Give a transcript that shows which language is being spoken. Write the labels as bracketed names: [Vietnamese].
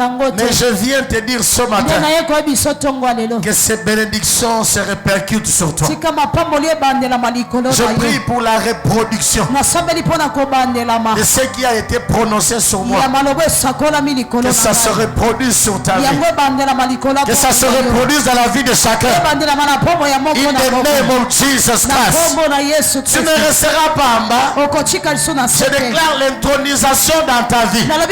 [French] Mais je viens te dire ce matin que ces bénédictions se répercutent sur toi. Je prie pour la reproduction de ce qui a été prononcé sur moi. Que ça se reproduise sur ta vie. Que ça se reproduise dans la vie de chacun. [English] In the name of Jesus Christ. [French] Tu ne resteras pas en bas. Je déclare l'intronisation dans ta vie.